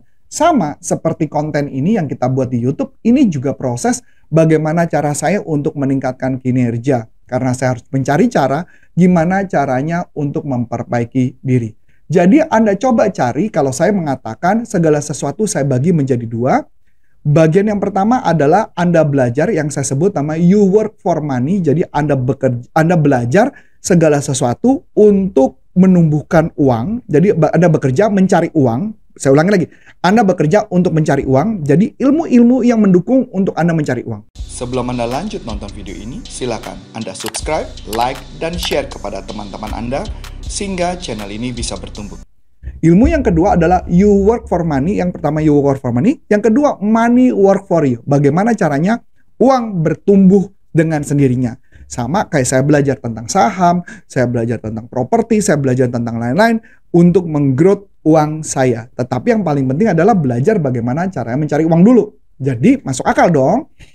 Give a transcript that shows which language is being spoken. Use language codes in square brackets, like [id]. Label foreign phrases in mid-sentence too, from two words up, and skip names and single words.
[id] Sama seperti konten ini yang kita buat di YouTube, ini juga proses bagaimana cara saya untuk meningkatkan kinerja. Karena saya harus mencari cara, gimana caranya untuk memperbaiki diri. Jadi Anda coba cari, kalau saya mengatakan segala sesuatu saya bagi menjadi 2. Bagian yang pertama adalah Anda belajar yang saya sebut nama [en] you work for money. [id] Jadi Anda belajar segala sesuatu untuk menumbuhkan uang. Jadi Anda bekerja mencari uang. Saya ulangi lagi. Anda bekerja untuk mencari uang. Jadi ilmu-ilmu yang mendukung untuk Anda mencari uang. Sebelum Anda lanjut nonton video ini, silakan Anda subscribe, like, dan share kepada teman-teman Anda sehingga channel ini bisa bertumbuh. Ilmu yang kedua adalah [en] you work for money. [id] Yang pertama [en] you work for money. [id] Yang kedua [en] money work for you. [id] Bagaimana caranya uang bertumbuh dengan sendirinya. Sama kayak saya belajar tentang saham, saya belajar tentang properti, saya belajar tentang lain-lain untuk menggrowth uang saya. Tetapi yang paling penting adalah belajar bagaimana caranya mencari uang dulu. Jadi masuk akal dong.